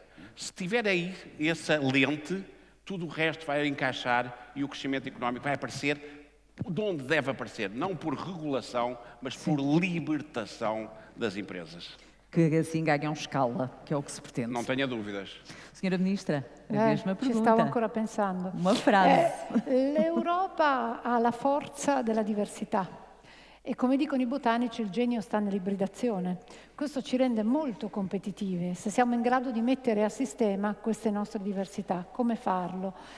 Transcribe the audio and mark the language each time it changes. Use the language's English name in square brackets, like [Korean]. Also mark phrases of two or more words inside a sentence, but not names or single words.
[Portuguese] Se tiver aí essa lente, tudo o resto vai encaixar e o crescimento económico vai aparecer de onde deve aparecer, não por regulação, mas por libertação das empresas. Que assim ganham escala, que é o que se pretende. Não tenha dúvidas. Senhora Ministra, a mesma pergunta. [Italian] Ci stavo ancora pensando. [Portuguese] Uma frase. [Italian] L'Europa ha la forza della diversità. E come dicono i botanici, il genio sta nell'ibridazione. Questo ci rende molto competitivi, se siamo in grado di mettere a sistema queste nostre diversità. Come farlo?